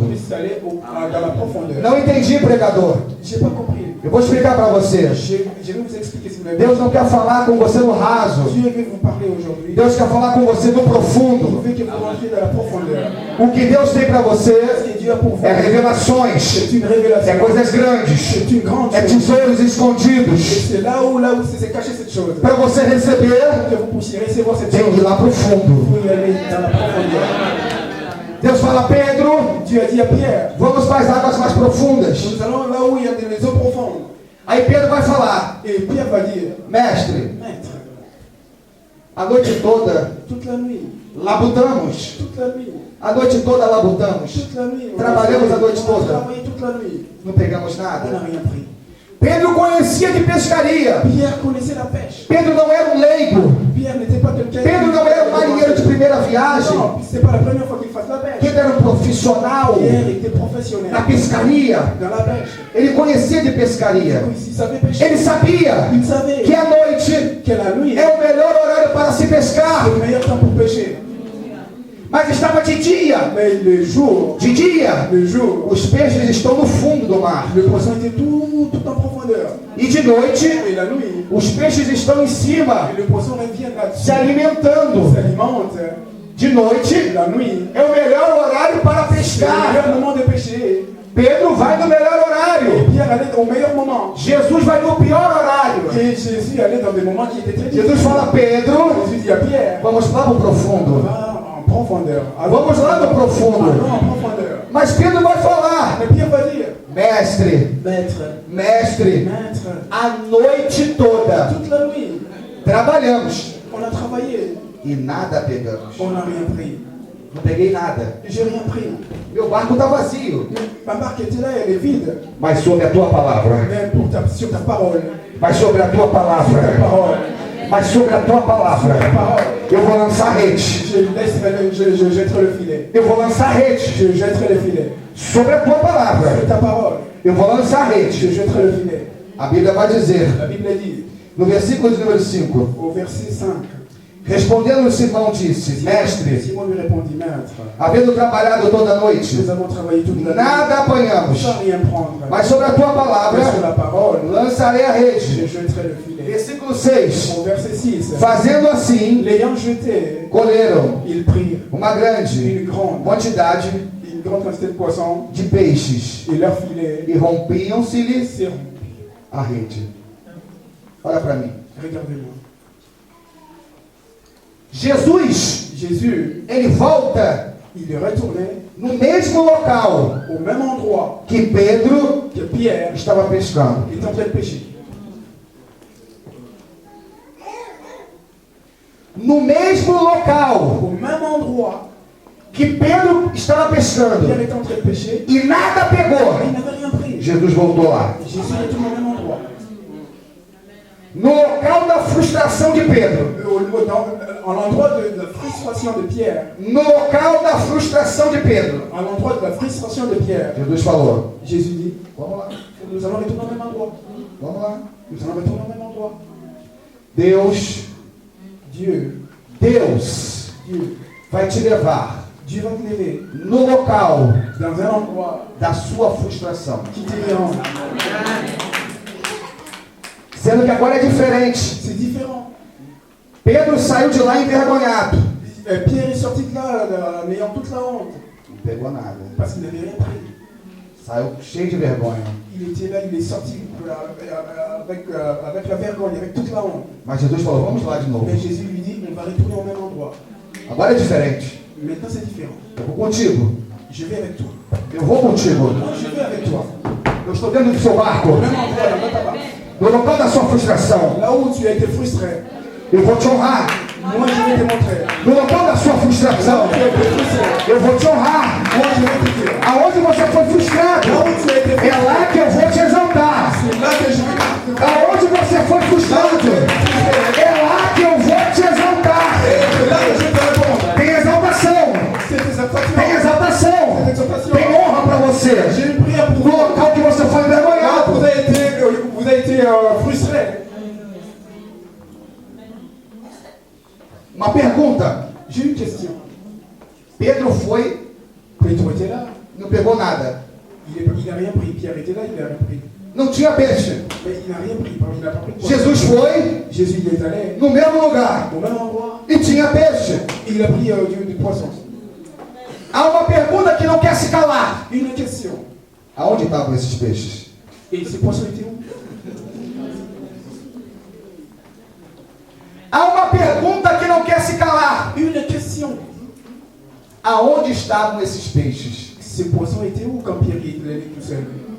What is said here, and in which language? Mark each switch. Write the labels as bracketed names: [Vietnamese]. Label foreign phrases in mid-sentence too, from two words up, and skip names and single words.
[French] puisse aller dans la profondeur. [Portuguese] Não entendi, pregador. [French] Je n'ai pas compris. [Portuguese] Eu vou explicar para você. [French] Je vais vous expliquer si vous l'avez. [Portuguese] Deus não quer falar com você no raso. [French] Dieu veut vous parler aujourd'hui. [Portuguese] Deus quer falar com você no [French] Il [Portuguese] profundo. [French] veut que vous rentriez dans la profondeur. [Portuguese] O que Deus tem para [French] Ce [Portuguese] você [French] que Dieu a pour vous, [Portuguese] é revelações, [French] c'est une révélation. [Portuguese] é coisas grandes, [French] C'est une grande [Portuguese] é [French] chose. [Portuguese] tesouros [French] Et [Portuguese] escondidos. [French] c'est là où c'est caché cette chose. [Portuguese] Para você receber, [French] Que vous puissiez recevoir cette [Portuguese] tem que ir [French] chose. [Portuguese] lá profundo. [French] Vous y allez dans la profondeur. [Portuguese] Deus fala, Pedro, [French] Dieu a dit à Pierre, [Portuguese] vamos para as águas mais profundas. [French] nous allons là où il y a des eaux profondes. [Portuguese] Aí Pedro vai falar, [French] Et Pierre va dire, [Portuguese] mestre, [French] Maître, [Portuguese] a noite toda [French] toute la nuit, [Portuguese] labutamos. [French] toute la nuit, [Portuguese] A noite toda labutamos. [French] toute la nuit, [Portuguese] Trabalhamos a noite [French] on a [Portuguese] toda. [French] travaillé toute la nuit. [Portuguese] Não pegamos [French] On n'a [Portuguese] nada. [French] rien pris. [Portuguese] Pedro conhecia de pescaria. [French] Pierre connaissait la pêche. [Portuguese] Pedro não era um leigo. [French] Pierre n'était pas quelqu'un. [Portuguese] Pedro não era um marinheiro de primeira viagem. [French] Non, c'est pas la première fois qu'il fasse la pêche. [Portuguese] Pedro era um profissional [French] Pierre était professionnel [Portuguese] na pescaria. [French] dans la pêche. [Portuguese] Ele conhecia de pescaria. [French] Il savait pêcher. [Portuguese] Ele sabia [French] Il savait [Portuguese] que a noite [French] que la nuit [Portuguese] é o melhor horário para se pescar. [French] c'est le meilleur temps pour pêcher. [Portuguese] Mas estava de dia. [French] Mais le jour, [Portuguese] Os peixes estão no fundo do mar. [French] le poisson était tout en profondeur. [Portuguese] E de noite, [French] Et la nuit, [Portuguese] os peixes estão em cima, [French] le poisson revient là-dessus. [Portuguese] se alimentando. [French] S'alimente. [Portuguese] De noite [French] La nuit, [Portuguese] é o melhor horário para [French] c'est le [Portuguese] pescar. [French] meilleur moment de pêcher. [Portuguese] Pedro vai no melhor [French] Et [Portuguese] horário. [French] Pierre allait au meilleur moment. [Portuguese] Jesus vai no pior horário. [French] Et Jésus allait dans des moments qui étaient très [Portuguese] Jesus [French] difficiles. [Portuguese] fala, Pedro, [French] Jésus dit à Pierre, [Portuguese] vamos lá pro profundo. [French] va en profondeur. [Portuguese] Vamos lá no profundo. [French] Allons en profondeur. [Portuguese] Mas Pedro vai falar, [French] Mais Pierre va dire, [Portuguese] mestre, [French] Maître, [Portuguese] mestre, [French] Maître, [Portuguese] a noite toda [French] toute la nuit, [Portuguese] trabalhamos [French] on a travaillé, [Portuguese] e nada pegamos. [French] on n'a rien pris. [Portuguese] Não peguei nada. [French] J'ai rien pris. [Portuguese] Meu barco está vazio. [French] Ma barque était là, elle est vide. [Portuguese] Mas sobre a tua palavra. [French] Même sur ta parole. [Portuguese] Mas sobre a tua [French] Sur ta [Portuguese] palavra. [French] parole. [Portuguese] Mas sobre a tua palavra. [French] Ta parole. [Portuguese] Eu vou lançar rede. [French] Je jetterai le filet. [Portuguese] Eu vou lançar rede. [French] Je jetterai le filet. [Portuguese] Sobre a tua palavra. [French] Sur ta parole. [Portuguese] Eu vou lançar [French] Je [Portuguese] rede. [French] jetterai le filet. [Portuguese] A Bíblia vai dizer, [French] La Bible dit, [Portuguese] no versículo de número 5, [French] au verset 5, [Portuguese] respondendo Simão disse, mestre, [French] Simon lui répondit, Maître, [Portuguese] havendo trabalhado toda a noite, [French] nous avons travaillé toute la nuit [Portuguese] nada apanhamos, [French] sans rien prendre. [Portuguese] mas sobre a tua [French] Mais sur [Portuguese] palavra [French] la parole, [Portuguese] lançarei a [French] je [Portuguese] rede. [French] jetterai le filet. [Portuguese] Versículo 6, [French] Au verset 6, [Portuguese] fazendo assim, [French] l'ayant jeté, [Portuguese] colheram [French] ils prirent [Portuguese] uma grande [French] une grande quantité de poissons [Portuguese] de peixes [French] et leur filet [Portuguese] e rompiam-se-lhes [French] s'est rompu. [Portuguese] a rede. Olha para mim. [French] Regardez-moi. [Portuguese] Jesus, [French] Jésus, [Portuguese] ele volta [French] il est retourné [Portuguese] no mesmo local [French] au même endroit [Portuguese] que Pedro [French] que Pierre [Portuguese] estava pescando. [French] est en train de pêcher. [Portuguese] No mesmo local [French] Au même endroit, [Portuguese] que Pedro estava pescando [French] Pierre est en train de pêcher, [Portuguese] e nada [French] mais il [Portuguese] pegou, [French] n'avait rien pris. [Portuguese] Jesus voltou lá. [French] Jésus retourne au même endroit. [Portuguese] No local da frustração de Pedro, [French] En l'endroit de la frustration de Pierre, [Portuguese] no local da frustração de Pedro, [French] à l'endroit de la frustration de Pierre, [Portuguese] Jesus falou: [French] Jésus dit, [Portuguese] vamos lá, [French] nous allons retourner au même endroit. [Portuguese] vamos lá. [French] Nous allons retourner au même endroit. [Portuguese] Deus [French] Dieu [Portuguese] vai te levar [French] Dieu va te lever [Portuguese] no local [French] dans un endroit [Portuguese] da sua frustração. [French] qui te dérange. [Portuguese] Sendo que agora é diferente. [French] C'est différent. [Portuguese] Pedro saiu de lá envergonhado. [French] Pierre est sorti de là en ayant toute la honte [Portuguese] Não pegou nada. [French] parce qu'il n'avait rien pris. [Portuguese] Saiu cheio de vergonha. [French] Il était là, il est sorti avec la vergogne, avec toute la honte. [Portuguese] Mas Jesus falou: vamos lá de novo. [French] Mais Jésus lui dit, on va retourner au même endroit. [Portuguese] Agora é diferente. [French] Maintenant c'est différent. [Portuguese] Eu vou contigo. [French] Je vais avec toi. [Portuguese] Eu vou contigo. [French] Je vais avec toi. [Portuguese] Eu estou dentro do seu barco. [French] au même endroit, dans ta barque, [Portuguese] No local da sua frustração. [French] là où tu as été frustré, [Portuguese] Eu vou te honrar. [French] moi je vais te montrer. [Portuguese] No local da sua frustração. [French] Là où tu as été frustré, [Portuguese] Eu vou te honrar. [French] moi je vais te dire. [Portuguese] Aonde você foi frustrado, [French] Là où tu as été [Portuguese] é [French] frustré, [Portuguese] lá que eu vou te exaltar. [French] c'est là que je vais te [Portuguese] Aonde você foi frustrado, é lá que eu vou te exaltar. [French] c'est là que je vais te répondre. [Portuguese] Tem exaltação. [French] C'est tes [Portuguese] Tem [French] exaltations. [Portuguese] exaltação. Tem honra para você. [French] J'ai une prière pour [Portuguese] No [French] vous. [Portuguese] local que você foi [French] Là, [Portuguese] envergonhado. [French] vous avez été frustré. [Portuguese] Uma pergunta. [French] J'ai une question. [Portuguese] Pedro foi, [French] Pétro était là. [Portuguese] não pegou nada. [French] Il n'a rien pris. Pierre était là, il n'a rien pris. [Portuguese] Não tinha peixe. [French] Mais il n'a rien pris. Il n'a pas pris de poisson. [Portuguese] Jesus foi [French] Jésus il est allé [Portuguese] no mesmo lugar [French] au même endroit [Portuguese] e tinha peixe. [French] et il a pris du poisson. [Portuguese] Há uma pergunta que não quer se calar. [French] Une question. [Portuguese] Aonde estavam esses peixes? [French] Et ces poissons étaient où? [Portuguese] Há uma pergunta que não quer se calar. [French] Une question. [Portuguese] Aonde estavam esses peixes? [French] Ces poissons étaient où quand Pierre il allait tout seul?